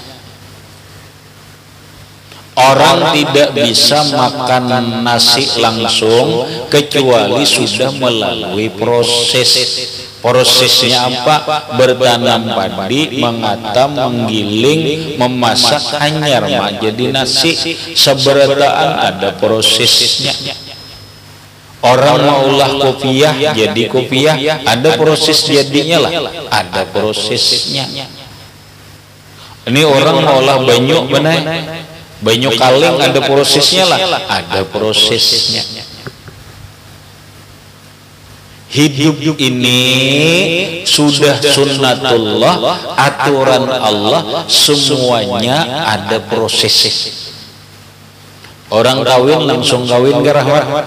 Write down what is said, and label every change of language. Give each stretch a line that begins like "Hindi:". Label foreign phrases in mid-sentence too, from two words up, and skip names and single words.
Indonesian: Orang tidak bisa makan nasi langsung kecuali sudah melalui proses. Prosesnya apa? Bertanam padi, mengatam, menggiling, memasak,
Banjar: hanyar jadi nasi. Seberataan ada prosesnya. Orang maulah kopiah jadi kopiah, ada proses jadinya lah, ada prosesnya. Ini orang maulah banyu benar, banyu kaleng ada prosesnya lah, ada prosesnya.
Indonesian: Hidup ini sudah sunnatullah, aturan Allah, semuanya ada proses. Orang kawin langsung kawin ke rahmat?